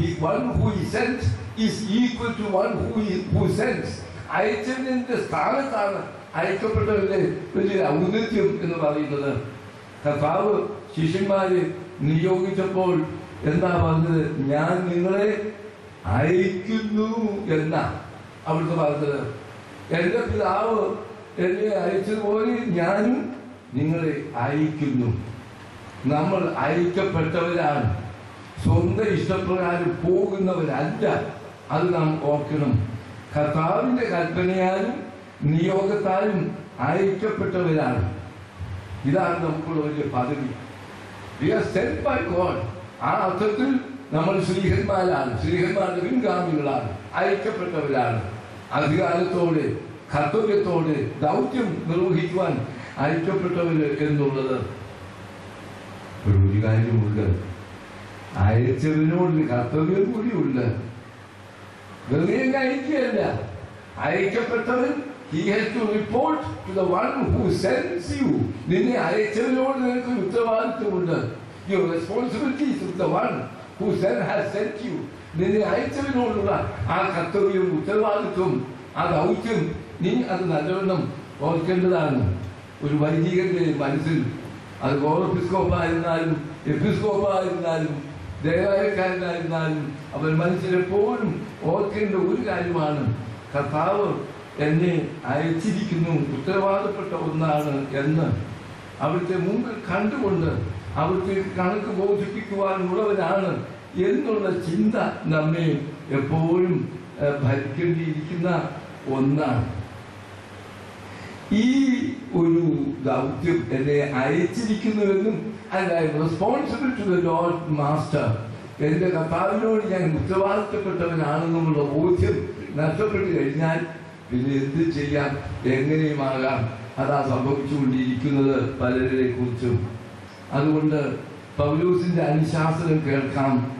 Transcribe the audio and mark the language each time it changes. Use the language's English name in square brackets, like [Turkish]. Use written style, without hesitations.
[English] One who is sent is equal to one who sends. [Malayalam] അയച്ചവന്റെ സ്ഥാനത്താണ് അയക്കപ്പെട്ടവരുടെ വലിയ ഔന്നത്യം എന്ന് പറയുന്നത്. കർത്താവ് ശിഷ്യന്മാരെ നിയോഗിച്ചപ്പോൾ എന്താ പറഞ്ഞത്? ഞാൻ നിങ്ങളെ അയക്കുന്നു എന്നാ അവിടുത്തെ പറഞ്ഞത്. എന്റെ പിതാവ് എന്നെ അയച്ചതുപോലെ ഞാനും നിങ്ങളെ അയക്കുന്നു. നമ്മൾ അയക്കപ്പെട്ടവരാണ്, സ്വന്തം ഇഷ്ടപ്രകാരം പോകുന്നവരല്ല. അത് നാം ഓർക്കണം. കർത്താവിന്റെ കൽപ്പനയാലും നിയോഗത്താലും അയക്കപ്പെട്ടവരാണ്. ഇതാണ് നമുക്കുള്ള വലിയ പദവി. [English] We are sent by God. [Malayalam] ആ അർത്ഥത്തിൽ നമ്മൾ ശ്രീഹന്മാരാണ്, ശ്രീഹന്മാരുടെ പിൻഗാമികളാണ്, അയക്കപ്പെട്ടവരാണ്. അധികാരത്തോടെ കർത്തവ്യത്തോടെ ദൗത്യം നിർവഹിക്കുവാൻ അയക്കപ്പെട്ടവര് എന്നുള്ളത്. ഒരു കാര്യമുണ്ട്, അയച്ചവനോട് കർത്തവ്യം കൂടിയുണ്ട്. വെറുതെ അയക്കുകയല്ല, അയക്കപ്പെട്ടവൻ [English] he has to report to the one who sends you. [Malayalam] നിന്നെ അയച്ചവനോട് നിനക്ക് ഉത്തരവാദിത്വമുണ്ട്. [English] Your responsibility is with the one who has sent you. [Malayalam] നിന്നെ അയച്ചവനോടുള്ള ആ കർത്തവ്യം, ഉത്തരവാദിത്വം, ആ ദൗത്യം നീ അത് നല്ലവണ്ണം ഓർക്കേണ്ടതാണ്. ഒരു വൈദികന്റെ മനസ്സിൽ അത് ഗോറോപിസ്കോപ്പായിരുന്നാലും എപ്പിസ്കോപ്പായിരുന്നാലും ദേവാലയക്കാരനായിരുന്നാലും അവൻ മനസ്സിലെപ്പോഴും ഓർക്കേണ്ട ഒരു കാര്യമാണ്, കർത്താവ് എന്നെ അയച്ചിരിക്കുന്നു, ഉത്തരവാദപ്പെട്ട ഒന്നാണ് എന്ന് അവിടുത്തെ മുമ്പിൽ കണ്ടുകൊണ്ട് അവിടുത്തെ കണക്ക് ബോധിപ്പിക്കുവാനുള്ളവരാണ് എന്നുള്ള ചിന്ത നമ്മെ എപ്പോഴും ഭരിക്കേണ്ടിയിരിക്കുന്ന ഒന്നാണ്. ഈ ഒരു ദൗത്യം എന്നെ അയച്ചിരിക്കുന്നുവെന്നും [English] and I am responsible to the Lord Master. [Malayalam] എന്റെ കർത്താവിനോട് ഞാൻ ഉത്തരവാദിത്തപ്പെട്ടവനാണെന്നുള്ള ബോധ്യം നഷ്ടപ്പെട്ടു കഴിഞ്ഞാൽ പിന്നെ എന്ത് ചെയ്യാം, എങ്ങനെയുമാകാം. അതാ സംഭവിച്ചുകൊണ്ടിരിക്കുന്നത് പലരെ കുറിച്ചും. അതുകൊണ്ട് പൗലോസിന്റെ അനുശാസനം കേൾക്കാം.